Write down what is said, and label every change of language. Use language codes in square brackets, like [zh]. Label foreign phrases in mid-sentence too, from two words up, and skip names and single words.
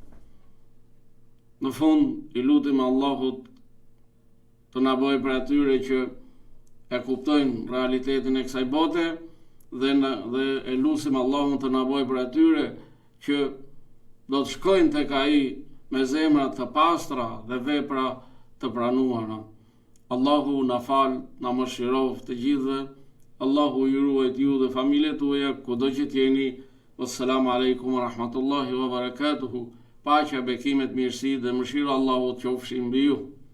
[sq] Në fund, i lutim Allahut të na bëjë për atyre që e kuptojnë realitetin e kësaj bote dhe e lutim Allahun të na bëjë për atyre që do të shkojnë tek ai me zemra të pastra dhe vepra të pranuara. Allahu na fal, na mëshiroft të gjithëve. Allahu ju ruajt ju dhe familjet tuaja kudo që t'jeni. [ar] والسلام عليكم ورحمة الله وبركاته. [sq] Paqja, bekimet, mirësi dhe mëshira Allahut qofshin mbi ju.